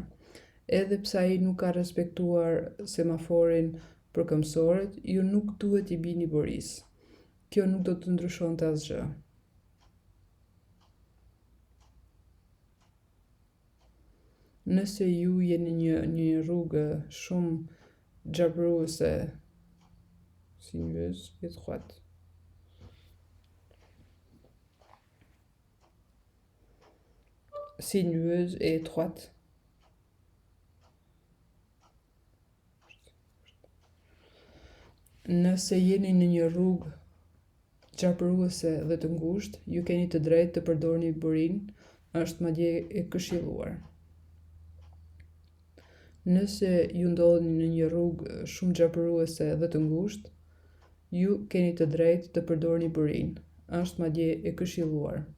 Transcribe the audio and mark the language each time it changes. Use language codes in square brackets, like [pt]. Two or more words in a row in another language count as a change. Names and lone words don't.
[sq] Edhe pse ai nuk ka respektuar semaforin për këmbësorët, ju nuk duhet t'i bini burisë. Kjo nuk do të ndryshonte asgjë. Nëse ju jeni një rrugë shumë gjabruese, [fr] sinueuse et étroite. Sinueuse et étroite. [sq] Nëse jeni në një rrugë gjabruese dhe të ngushtë, ju keni të drejtë të përdorni burin, është madje e këshilluar. Nëse ju ndodheni në një rrugë shumë gjabruese dhe të ngushtë, ju keni të drejtë të përdorni burin, është madje e këshilluar.